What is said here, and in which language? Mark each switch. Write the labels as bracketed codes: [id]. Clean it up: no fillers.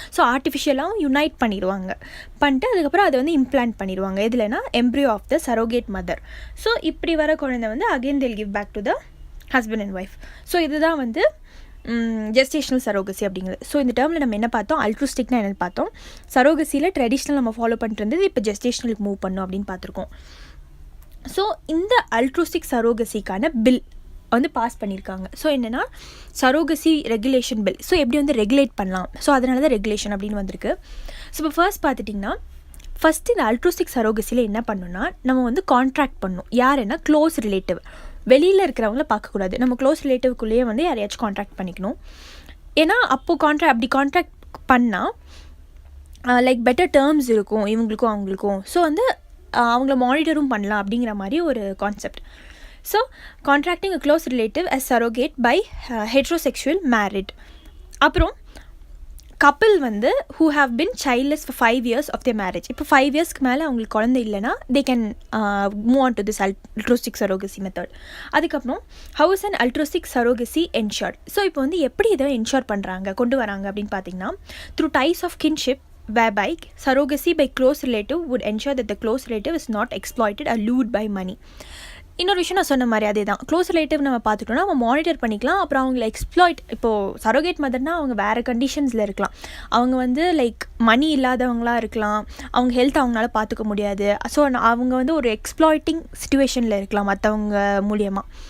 [ta] So ஆர்டிஃபிஷியலாகவும் unite பண்ணிடுவாங்க. பண்ணிட்டு அதுக்கப்புறம் அதை இம்ப்ளான்ட் பண்ணிடுவாங்க. எதுலனா embryo of the surrogate mother. So இப்படி வர குழந்தை again [en] they'll give back to the husband and wife. [ta] So இதுதான் ஜெஸ்டேஷனல் சரோகசி அப்படிங்கிறது. ஸோ இந்த டேர்மில் நம்ம என்ன பார்த்தோம், அல்ட்ரோஸ்டிக்னா என்னென்னு பார்த்தோம். சரோகசியில் ட்ரெடிஷ்னல் நம்ம ஃபாலோ பண்ணிட்டு இருந்தது இப்போ ஜெஸ்டேஷனலுக்கு மூவ் பண்ணோம் அப்படின்னு பார்த்துருக்கோம். ஸோ இந்த அல்ட்ரோஸ்டிக் சரோகசிக்கான பில் பாஸ் பண்ணியிருக்காங்க. ஸோ என்னென்னா சரோகசி ரெகுலேஷன் பில். ஸோ எப்படி ரெகுலேட் பண்ணலாம், ஸோ அதனால தான் ரெகுலேஷன் அப்படின்னு வந்திருக்கு. ஸோ இப்போ ஃபர்ஸ்ட் பார்த்துட்டிங்கன்னா ஃபஸ்ட்டு இந்த அல்ட்ரோஸ்டிக் சரோகசியில் என்ன பண்ணணும்னா நம்ம கான்ட்ராக்ட் பண்ணணும். யாருன்னா க்ளோஸ் ரிலேட்டிவ், வெளியில் இருக்கிறவங்கள பார்க்கக்கூடாது. நம்ம க்ளோஸ் ரிலேட்டிவ்க்குள்ளேயே யாரையாச்சும் கான்ட்ராக்ட் பண்ணிக்கணும். ஏன்னா அப்போது அப்படி கான்ட்ராக்ட் பண்ணால் பெட்டர் டேர்ம்ஸ் இருக்கும் இவங்களுக்கும் அவங்களுக்கும். ஸோ அவங்கள மானிட்டரும் பண்ணலாம் அப்படிங்கிற மாதிரி ஒரு concept. [en] So contracting a close relative as surrogate by heterosexual married. [ta] அப்புறம் [en] Couple who have been childless for 5 years of their marriage. [ta] இப்போ 5 இயர்ஸ்க்கு மேலே அவங்களுக்கு குழந்தை இல்லைன்னா [en] they can move on to this altruistic surrogacy method. [ta] அதுக்கப்புறம் [en] how is an altruistic surrogacy ensured? [ta] So இப்போ எப்படி இதை என்ஷோர் பண்ணுறாங்க கொண்டு வராங்க அப்படின்னு பார்த்தீங்கன்னா [en] through ties of kinship whereby surrogacy by close relative would ensure that the close relative is not exploited or lured by money. [ta] இன்னொரு விஷயம் நான் சொன்ன மாதிரி அதே தான், க்ளோஸ் ரிலேட்டிவ் நம்ம பார்த்துட்டோம்னா நம்ம மானிட்டர் பண்ணிக்கலாம். அப்புறம் அவங்கள எக்ஸ்ப்ளாய்ட், இப்போது சரோகேட் மதர்னால் அவங்க வேறு கண்டிஷன்ஸில் இருக்கலாம். அவங்க மணி இல்லாதவங்களாக இருக்கலாம், அவங்க ஹெல்த் அவங்களால பார்த்துக்க முடியாது. ஸோ அவங்க ஒரு எக்ஸ்ப்ளாய்ட்டிங் சிச்சுவேஷனில் இருக்கலாம் மற்றவங்க மூலியமாக.